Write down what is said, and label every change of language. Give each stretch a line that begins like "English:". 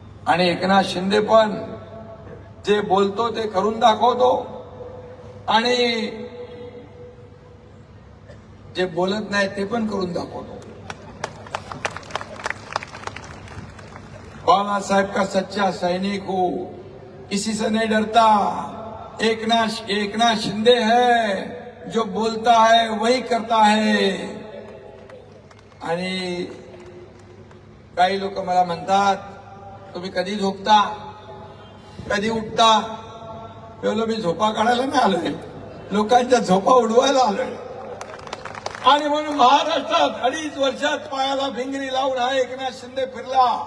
Marathi: आणि एकनाथ शिंदे पण जे बोलतो ते करून दाखवतो, आणि जे बोलत नाही ते पण करून दाखवतो.
Hindi: बाला साहेब का सच्चा सैनिक हो, किसी से नहीं डरता. एकनाथ शिंदे है जो बोलता है वही करता है.
Marathi: आणि काही लोक मला म्हणतात, तुम्ही कधी झोपता, कधी उठता? मी झोपा काढायला नाही आलोय, लोकांच्या झोपा उडवायला आलोय. आणि म्हणून महाराष्ट्रात 2.5 वर्षात पायाला भिंगरी लावून हा एकनाथ शिंदे फिरला.